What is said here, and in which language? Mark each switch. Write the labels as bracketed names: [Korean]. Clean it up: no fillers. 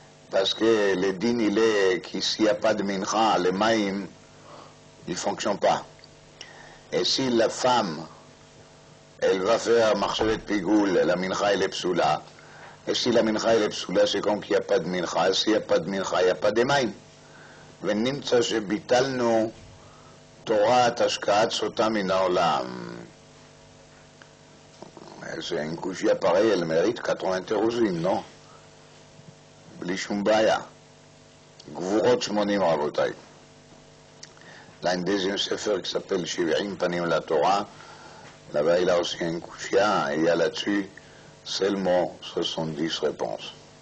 [French] Parce que le din, il est que s'il n'y a pas de mincha, les maïm, il ne fonctionne pas. Et si la femme, elle va faire marchevet pigoul, la mincha, elle est psoula. Et si la mincha, elle est psoula, c'est comme qu'il n'y a pas de mincha. S'il n'y a pas de mincha, il n'y a pas de maïm. [Hebrew] ונמצא שביטלנו תורת השקעת סוטה מן העולם. [French] C'est une couchia pareille, elle mérite 80 térosines, non? [Hebrew] בלי שום בעיה. גבורות 80 רבותיי. [French] Là, un deuxième sefer qui s'appelle 70 panim la Torah. Là-bas, il a aussi une couchia, et il y a là-dessus seulement 70 réponses.